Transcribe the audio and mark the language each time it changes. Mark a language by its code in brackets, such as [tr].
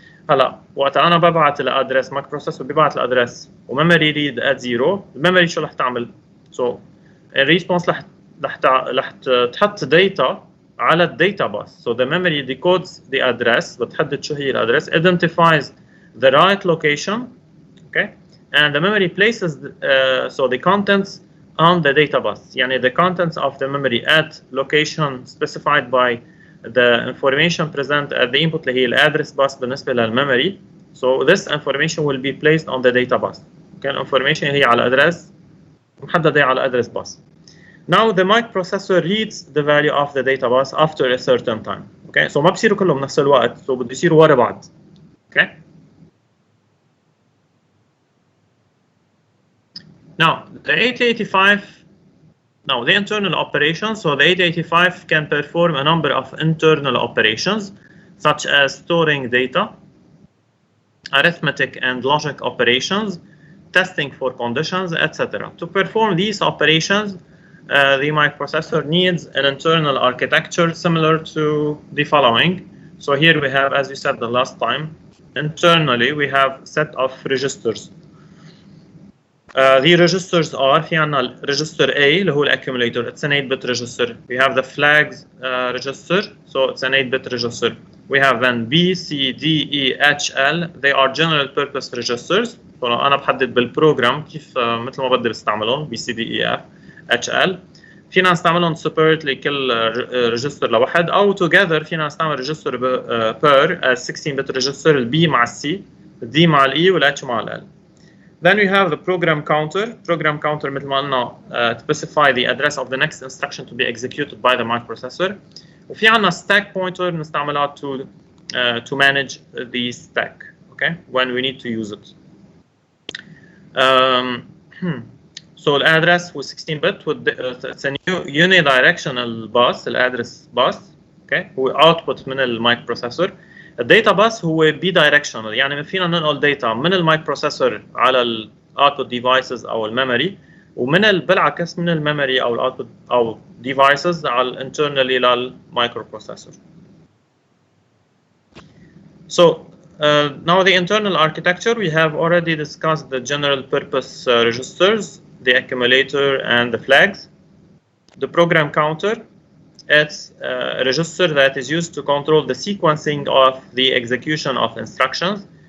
[ar] هلا وقت انا ببعث الادرس مايكرو بروسيسور بيبعث الادرس وميموري ريد ات 0 الميموري شو رح تعمل؟ سو الريسبونس رح تحط داتا على الداتا باس. [en] So the memory decodes the address [ar] بتحدد شو هي الادرس, [en] identifies the right location, okay, and the memory places so the contents on the data bus. يعني the contents of the memory at location specified by the information present at the input [ar] اللي هي الادرس باس بالنسبه للميموري. [en] So this information will be placed on the data bus. [ar] Okay, information هي على ادرس محدده على ادرس باس. [en] Now the microprocessor reads the value of the data bus after a certain time. [ar] Okay, so ما بصيروا كلهم بنفس الوقت, so بده يصيروا ورا بعض. [en] Okay. Now the 8085. Now the internal operations. So the 8085 can perform a number of internal operations, such as storing data, arithmetic and logic operations, testing for conditions, etc. To perform these operations, the microprocessor needs an internal architecture similar to the following. So here we have, as we said the last time, internally we have a set of registers. The registers are [ar] في عنا [en] register A اللي هو accumulator. It's an 8-bit register. We have the flags register, so it's an 8-bit register. We have then B, C, D, E, H, L. They are general purpose registers. [ar] So أنا بحدد بالبروجرام كيف مثل ما بدي بستعملهم B, C, D, E, F, H, L. فينا نستعملهم separately كل register لوحد أو together فينا نستعمل register [en] per 16-bit register [ar] ال B مع ال C, ال D مع ال E وال H مع ال L. [en] Then we have the program counter. Program counter [ar] مثل ما قلنا [en] specify the address of the next instruction to be executed by the microprocessor. [ar] وفي عنا [en] stack pointer نستعملها to manage the stack, okay, when we need to use it. So the address was 16-bit with it's a unidirectional bus, the address bus, okay, [ar] هو output من المايكروبروسيسور. الداتا باس هو بي دايركشنال, يعني فينا ننقل داتا من المايكروبروسيسور على الاوتبوت ديفايسز او الميموري, ومن بالعكس من الميموري او الاوتبوت او ديفايسز على الانترنالي للمايكروبروسيسور. [en] So now the internal architecture, we have already discussed the general purpose registers, the accumulator and the flags. The program counter, it's a register that is used to control the sequencing of the execution of instructions.